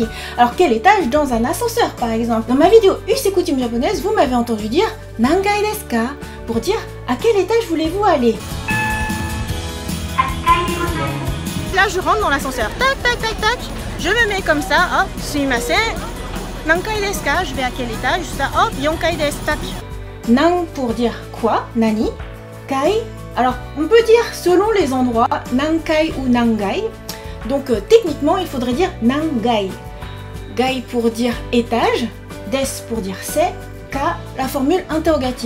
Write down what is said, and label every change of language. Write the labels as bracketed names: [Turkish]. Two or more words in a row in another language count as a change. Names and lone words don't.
[French] Alors quel étage dans un ascenseur par exemple. Dans ma vidéo Us et coutumes japonaises, vous m'avez entendu dire [Japanese] 何階ですか [French] pour dire à quel étage voulez-vous aller. Là je rentre dans l'ascenseur. Tac tac tac tac. Je me mets comme ça. Hop, sumimasen. [Japanese] 何階ですか, [French] je vais à quel étage. Ça hop, [Japanese] 四階です. [French] Tac. Nan pour dire quoi, nani. Kai. Alors, on peut dire selon les endroits, nankai ou nangai. Donc, techniquement, il faudrait dire nangai. Gai pour dire étage, des pour dire c'est, ka, la formule interrogative.